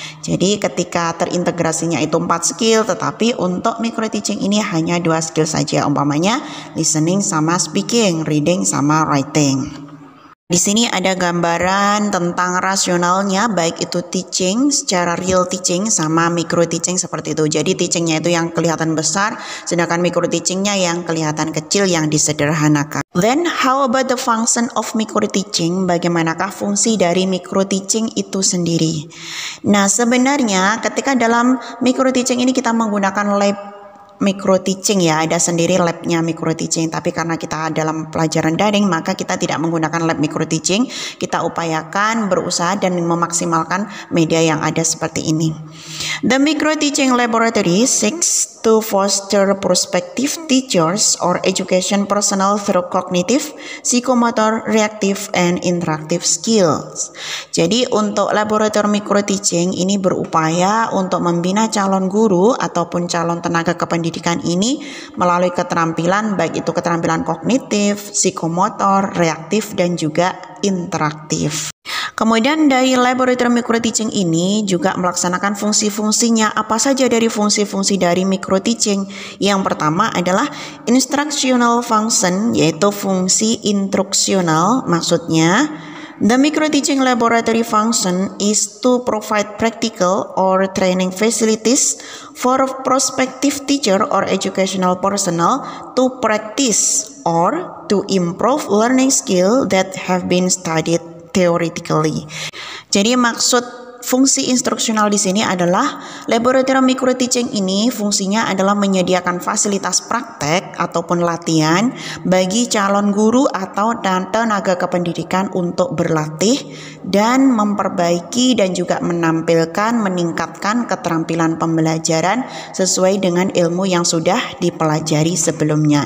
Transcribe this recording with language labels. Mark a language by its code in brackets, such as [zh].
[id] Jadi ketika terintegrasinya itu 4 skill, tetapi untuk micro teaching ini hanya 2 skill saja, umpamanya listening sama speaking, reading sama writing. Di sini ada gambaran tentang rasionalnya, baik itu teaching secara real teaching sama micro teaching seperti itu. Jadi teachingnya itu yang kelihatan besar, sedangkan micro teachingnya yang kelihatan kecil yang disederhanakan. [en] Then how about the function of micro teaching? [id] Bagaimanakah fungsi dari micro teaching itu sendiri? Nah, sebenarnya ketika dalam micro teaching ini kita menggunakan lab micro teaching ya, ada sendiri labnya micro teaching, tapi karena kita dalam pelajaran daring maka kita tidak menggunakan lab micro teaching. Kita upayakan berusaha dan memaksimalkan media yang ada seperti ini. [en] The micro teaching laboratory seeks to foster prospective teachers or education personnel through cognitive, psychomotor, reactive, and interactive skills. [id] Jadi untuk laboratorium micro teaching ini berupaya untuk membina calon guru ataupun calon tenaga kependidikan ini melalui keterampilan, baik itu keterampilan kognitif, psikomotor, reaktif, dan juga interaktif. Kemudian dari laboratorium micro teaching ini juga melaksanakan fungsi-fungsinya. Apa saja dari fungsi-fungsi dari micro teaching? Yang pertama adalah instructional function, yaitu fungsi instruksional. Maksudnya [en] the micro teaching laboratory function is to provide practical or training facilities for prospective teacher or educational personnel to practice or to improve learning skill that have been studied theoretically. [id] Jadi maksud fungsi instruksional di sini adalah laboratorium micro teaching ini fungsinya adalah menyediakan fasilitas praktek ataupun latihan bagi calon guru atau tenaga kependidikan untuk berlatih dan memperbaiki dan juga meningkatkan keterampilan pembelajaran sesuai dengan ilmu yang sudah dipelajari sebelumnya.